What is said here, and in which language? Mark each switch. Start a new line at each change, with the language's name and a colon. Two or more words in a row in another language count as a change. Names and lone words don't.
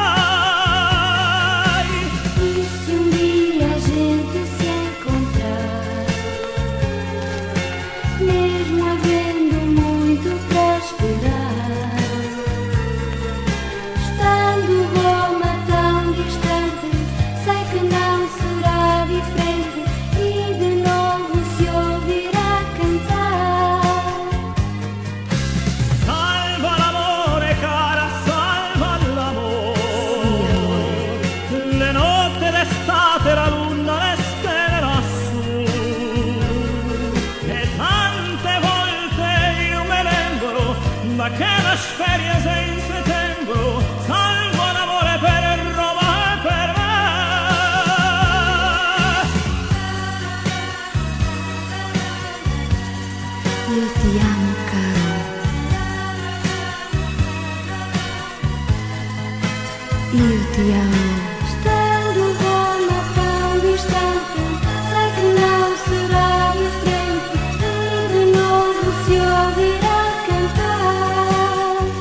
Portuguese: E se um dia a gente se encontrar, mesmo havendo muito para esperar, estando Roma tão distante, sei que não será diferente e de novo se ouvirá cantar.
Italian: Salva l'amore cara, salva l'amore, le notte d'estate, la luna, le stelle lassù.
Portuguese: E tante volte io me lembro daquelas férias em setembro,
Italian: salvo l'amore per Roma e per me.
Portuguese: Eu te amo, caro. Eu te amo. Estando Roma tão distante, sei que não será diferente e de novo se ouvirá cantar.